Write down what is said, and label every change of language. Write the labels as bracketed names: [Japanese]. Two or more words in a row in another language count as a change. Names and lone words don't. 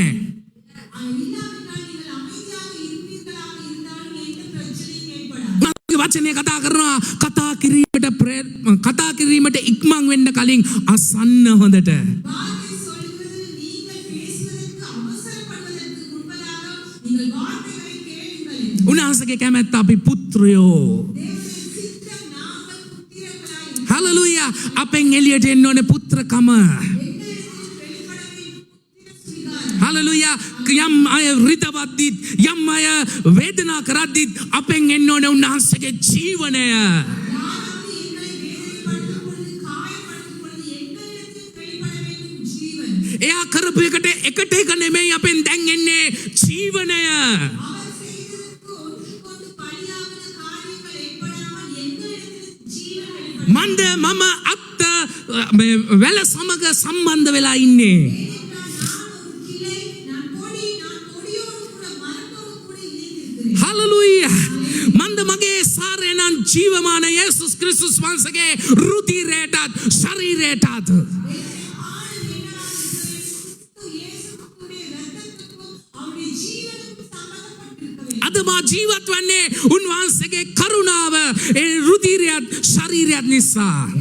[Tamil] இல்லாவிட்டால் நீங்கள் அமைதியாக இருப்பீர்களாக இருந்தாலும் எந்த பிரச்சனையும் ஏற்படாது. [Sinhala] මගේ වචනේ කතා කරනවා කතා කිරීමට ඉක්මන් වෙන්න කලින් අසන්න හොඳට. [Tamil] வார்த்தை சொல்கிறது நீங்கள் பேசுவதற்கு அவசரப்படுவதற்கு முன்பதாக நீங்கள் வார்த்தைகளை கேளுங்கள் என்று. [Sinhala] උන්වහන්සේගේ කැමැත්ත අපි පුත්‍රයෝ. [Tamil] தேவனுடைய சித்தம் நாங்கள் புத்திரர்களாய் [Sinhala] හලලුයා. අපෙන් එළියට එන්න ඕනේ පුත්‍රකම. [Tamil] எங்களிடத்தில் வெளிப்பட வேண்டும் புத்திர சுவிகாரம். [Sinhala] හලලුයා. යම් අය රිදවද්දිත් යම් අය වේදනා කරද්දිත් අපෙන් එන්න ඕනේ උන්වහන්සේගේ ජීවනය. [Tamil] யாராவது எங்களை வேதனைப்படுத்தும் பொழுது காயப்படுத்தும் பொழுது எங்களிடத்தில் வெளிப்பட வேண்டும் ஜீவன். [Sinhala] එයා කරපු එකට එකට එක නෙමෙයි අපෙන් දැන් එන්නේ ජීවනය. [Tamil] அவர் செய்ததற்கு ஒன்றுக்கொன்று பலியாகின காரியங்கள் ஏற்படாமல் எங்களிடத்தில் ஜீவன் வெளிப்படும். [Sinhala] මන්ද මම අත්ත වැල සමග සම්බන්ධ වෙලා ඉන්නේ. [Tamil] ஏனென்றால் நான் ஒரு கிளை, நான் கொடியோடு கூட மரத்தோடு கூட இணைந்திருக்கிறேன். [Sinhala] හලලුයා. මන්ද මගේ සාරය නම් ජීවමාන යේසුස් ක්‍රිස්තුස් වහන්සේගේ රුධිරයටත් ශරීරයටත් අද මා ජීවත් වන්නේ උන්වහන්සේගේ කරුණාව ඒ රුධිරයත් ශරීරයත් නිසා.